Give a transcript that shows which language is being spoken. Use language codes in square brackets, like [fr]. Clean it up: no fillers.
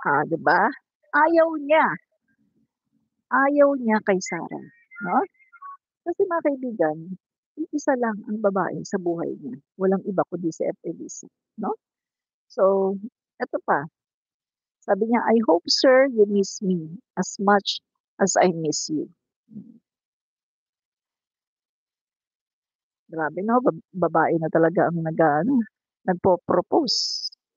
[tl] Diba? Ayaw niya. Ayaw niya kay Sara, no? Kasi mga kaibigan, isa lang ang babae sa buhay niya. Walang iba kundi si F. Elisa, no? So, eto pa. Sabi niya, [en] "I hope, sir, you miss me as much as I miss you." [tl] Grabe, no? Babae na talaga ang nagpo-propose.